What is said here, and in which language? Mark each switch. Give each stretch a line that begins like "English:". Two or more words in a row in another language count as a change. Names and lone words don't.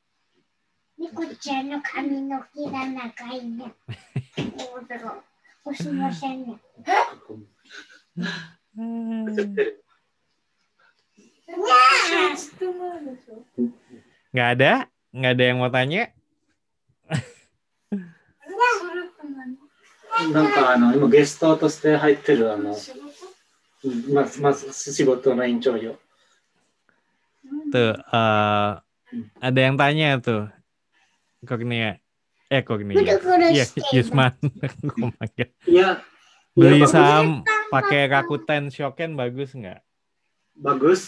Indonesian: Nggak ada yang mau tanya?
Japanese: なんか今ゲストとして入ってるまず仕事の延長よ。
Indonesian: Tuh, ada yang tanya tuh. Kurnia. Iya, Yusman. Iya. Beli saham pakai Rakuten Shoken bagus nggak? Bagus.